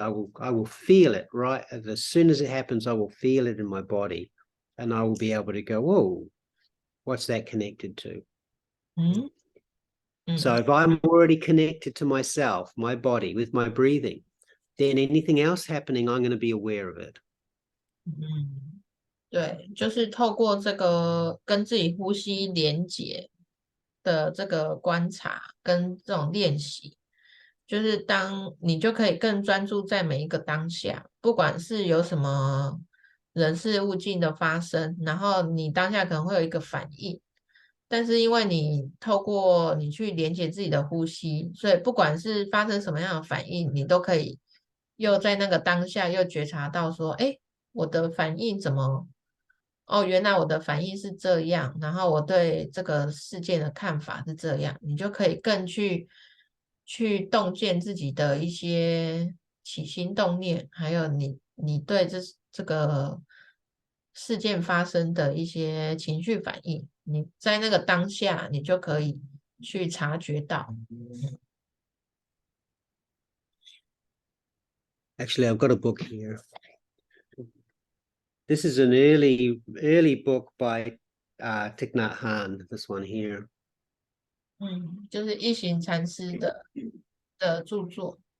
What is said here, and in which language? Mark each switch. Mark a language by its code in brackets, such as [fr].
[en] I will feel it right as soon as it happens. I will feel it in my body, and I will be able to go, whoa, what's that connected to? So if I'm already connected to myself, my body, with my breathing, then anything else happening, I'm going to be aware of it. [zh] 对，就是透过这个跟自己呼吸连结的这个观察跟这种练习，就是当你就可以更专注在每一个当下，不管是有什么人事物境的发生，然后你当下可能会有一个反应，但是因为你透过你去连接自己的呼吸，所以不管是发生什么样的反应，你都可以又在那个当下又觉察到说，哎，我的反应怎么？哦，原来我的反应是这样，然后我对这个事件的看法是这样，你就可以更去洞见自己的一些起心动念，还有你对这个事件发生的一些情绪反应，你在那个当下，你就可以去察觉到。 [en] Actually, I've got a book here. This is an early book by Thich Nhat Hanh, this one here. [zh] 就是一行禅师的著作。